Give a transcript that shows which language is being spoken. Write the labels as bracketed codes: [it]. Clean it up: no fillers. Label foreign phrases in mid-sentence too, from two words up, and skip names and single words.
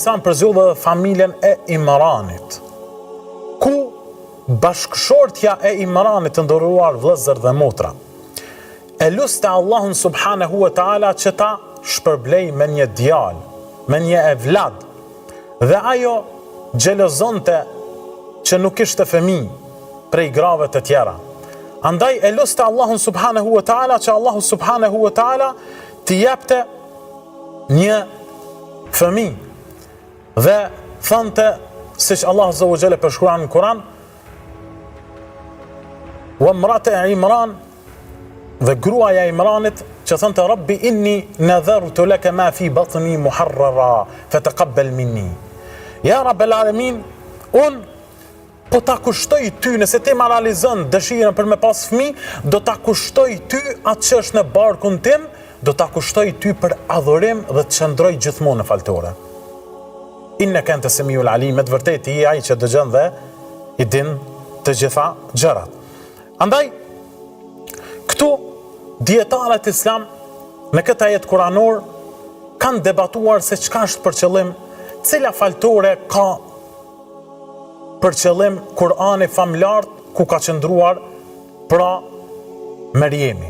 [sq] përzgjodhi edhe familjen e Imranit, ku bashkëshortja e Imranit, të nderuar vëllezër dhe motra, e luste Allahun [ar] سبحانه وتعالى [sq] që ta shpërblej me një djalë, me një evlad, dhe ajo xhelozonte që nuk ishte fëmijë prej grave të tjera. Andaj e luste Allahun [ar] سبحانه وتعالى [sq] që Allahu [ar] سبحانه وتعالى [sq] t'i jepte një fëmijë. Dhe thonte, siç [ar] الله عز وجل [sq] përshkruan në Kur'an: [ar] وامرأة عمران, [sq] dhe gruaja e Imranit që thonte: [ar] رب إني نذرت لك ما في بطني محررا فتقبل مني. يا رب العالمين, [sq] po ta kushtoj ty, nëse ti ma realizon dëshirën për me pas fëmijë, do ta kushtoj ty atë që është në barkun tim, do ta kushtoj ty për adhurim dhe të qëndroj gjithmonë në faltore. [ar] إنك أنت السميع العليم. [sq] Me të vërtetë i ai që dëgjon dhe i din të gjitha gjërat. Andaj këtu dietarët islam në këtë ajet kuranor kanë debatuar se çka është për qëllim, cila faltore ka për qëllim Kurani famlart ku ka qëndruar pra Mariemi.